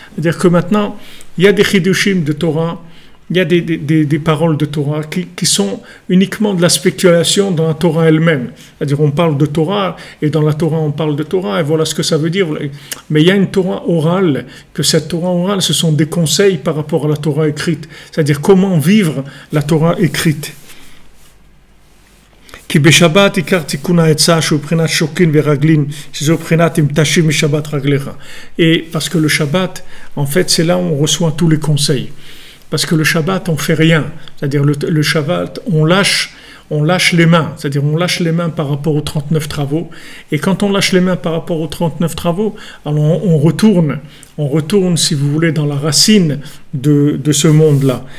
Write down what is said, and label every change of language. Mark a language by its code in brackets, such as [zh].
[fr] C'est-à-dire que maintenant, il y a des chidushim de Torah, il y a des paroles de Torah qui sont uniquement de la spéculation dans la Torah elle-même. C'est-à-dire on parle de Torah, et dans la Torah on parle de Torah, et voilà ce que ça veut dire. Mais il y a une Torah orale, que cette Torah orale, ce sont des conseils par rapport à la Torah écrite. C'est-à-dire comment vivre la Torah écrite. [he] כי בשבת עיקר תיקון העצה שהוא בחינת שוקין ורגלין, שזו בחינת אם תשיב משבת רגליך. [fr] Et parce que le Shabbat, en fait, c'est là où on reçoit tous les conseils. Parce que le Shabbat, on fait rien. C'est-à-dire le Shabbat, on lâche les mains. C'est-à-dire on lâche les mains par rapport aux 39 travaux. Et quand on lâche les mains par rapport aux 39 travaux, alors on retourne, si vous voulez, dans la racine de ce monde-là.